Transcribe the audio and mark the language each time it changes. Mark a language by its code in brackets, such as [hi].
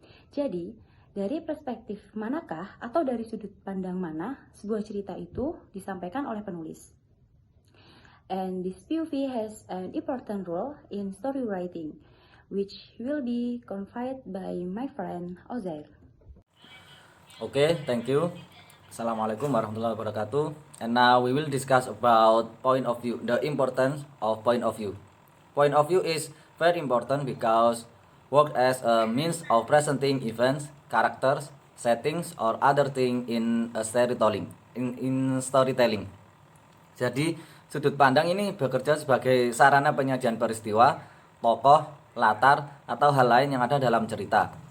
[id] Jadi, dari perspektif manakah atau dari sudut pandang mana sebuah cerita itu disampaikan oleh penulis. [en] And this POV has an important role in story writing, which will be conveyed by my friend Ozair. Okay, thank you. [ar] Assalamualaikum warahmatullahi wabarakatuh. [en] And now we will discuss about point of view, the importance of point of view. Point of view is very important because work as a means of presenting events, characters, settings, or other thing in a storytelling. In storytelling. [id] Jadi sudut pandang ini bekerja sebagai sarana penyajian peristiwa, tokoh, latar, atau hal lain yang ada dalam cerita.